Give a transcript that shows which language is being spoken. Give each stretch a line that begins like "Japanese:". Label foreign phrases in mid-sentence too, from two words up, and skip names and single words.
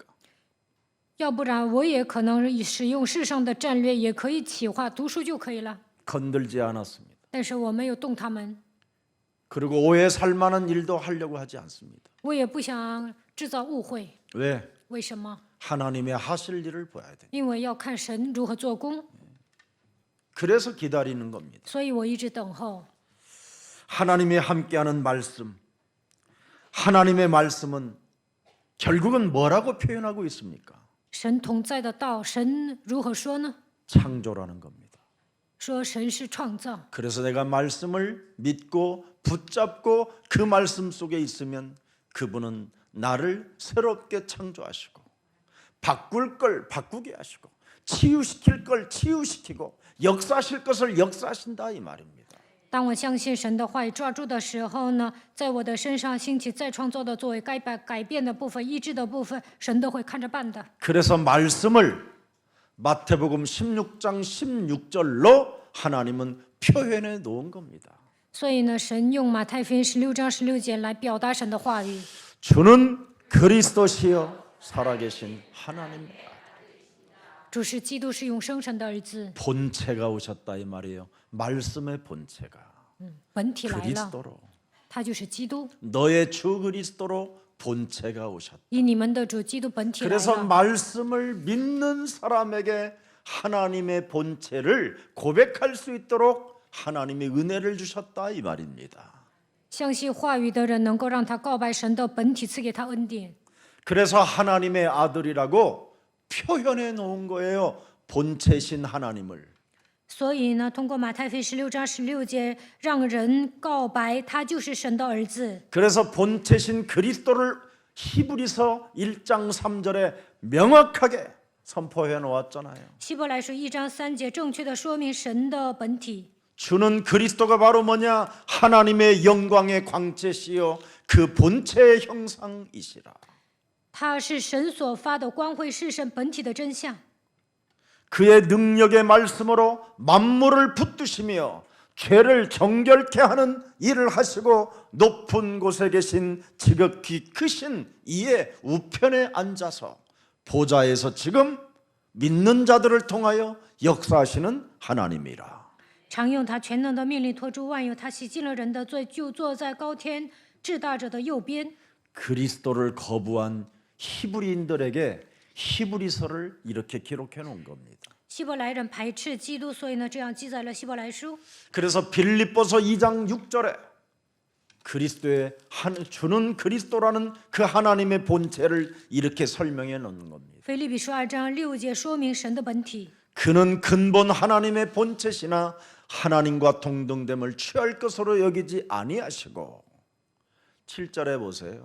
Chinese: 要不然我也可能使用世上的战略，也可以企划，读书就可以了。
Korean: 건들지 않았습니다.
Chinese: 但是我没有动他们，
Korean: 그리고 오해 살 만한 일도 하려고 하지 않습니다.
Chinese: 我也不想制造误会。
Korean: 왜?
Chinese: 为什么？
Korean: 하나님의 하실 일을 봐야 돼.
Chinese: 因为要看神如何做工，
Korean: 그래서 기다리는 겁니다.
Chinese: 所以我一直等候。
Korean: 하나님이 함께하는 말씀. 하나님의 말씀은 결국은 뭐라고 표현하고 있습니까?
Chinese: 神同在的道，神如何说呢？
Korean: 창조라는 겁니다.
Chinese: 说神是创造，
Korean: 그래서 내가 말씀을 믿고 붙잡고 그 말씀 속에 있으면 그분은 나를 새롭게 창조하시고 바꿀 걸 바꾸게 하시고 치유시킬 걸 치유시키고 역사하실 것을 역사하신다 이 말입니다.
Chinese: 当我相信神的话语抓住的时候呢，在我的身上兴起再创造的作为，改变的部分、医治的部分，神都会看着办的。
Korean: 그래서 말씀을 마태복음 16장 16절로 하나님은 표현해 놓은 겁니다.
Chinese: 所以呢，神用马太福音16章16节来表达神的话语。
Korean: 주는 그리스도시요 살아계신 하나님
Chinese: 主是基督，是永生神的儿子，
Korean: 본체가 오셨다 이 말이에요. 말씀의 본체가
Chinese: 本体来了，
Korean: 그리스도로
Chinese: 他就是基督，
Korean: 너의 주 그리스도로 본체가 오셨다.
Chinese: 以你们的主基督本体来
Korean: 그래서
Chinese: 了。
Korean: 말씀을 믿는 사람에게 하나님의 본체를 고백할 수 있도록 하나님의 은혜를 주셨다 이 말입니다.
Chinese: 相信话语的人能够让他告白神的本体，赐给他恩典。
Korean: 그래서 하나님의 아들이라고 표현해 놓은 거예요. 본체신 하나님을.
Chinese: 所以呢，通过马太福音16章16节，让人告白他就是神的儿子。
Korean: 그래서 본체신 그리스도를 히브리서 1장 3절에 명확하게 선포해 놓았잖아요.
Chinese: 希伯来书1章3节正确的说明神的本体。
Korean: 주는 그리스도가 바로 뭐냐? 하나님의 영광의 광채시요 그 본체의 형상이시라.
Chinese: 他是神所发的光辉，是神本体的真相。
Korean: 그의 능력의 말씀으로 만물을 붙드시며 죄를 정결케 하는 일을 하시고 높은 곳에 계신 지극히 크신 이의 우편에 앉아서 보좌에서 지금 믿는 자들을 통하여 역사하시는 하나님이라.
Chinese: 常用他全能的命令托住万有，他洗净了人的罪，就坐在高天至大者的右边。
Korean: 그리스도를 거부한 히브리인들에게 히브리서를 이렇게 기록해 놓은 겁니다.
Chinese: 希伯来人排斥基督，所以呢，这样记载了希伯来书。
Korean: 그래서 빌립보서 2장 6절에 그리스도의 주는 그리스도라는 그 하나님의 본체를 이렇게 설명해 놓는 겁니다.
Chinese: 腓立比书2章6节说明神的本体。
Korean: 그는 근본 하나님의 본체시나 하나님과 동등됨을 취할 것으로 여기지 아니하시고 7절에 보세요.